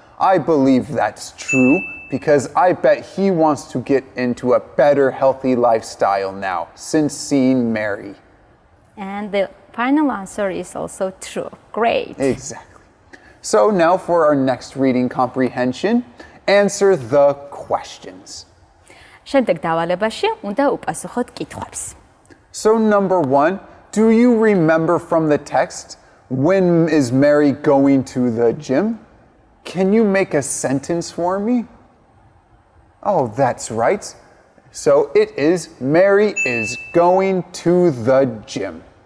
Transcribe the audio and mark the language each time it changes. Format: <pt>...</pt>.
<en>I believe that's true because I bet he wants to get into a better healthy lifestyle now since seeing Mary. And the final answer is also true. Great. Exactly. So now for our next reading comprehension, answer the questions.</en> <ka>შემდეგ დავალებაში უნდა უპასუხოთ კითხვებს.</ka> <en>So number 1, do you remember from the text, when is Mary going to the gym? Can you make a sentence for me? Oh, that's right. So it is, Mary is going to the gym.</en>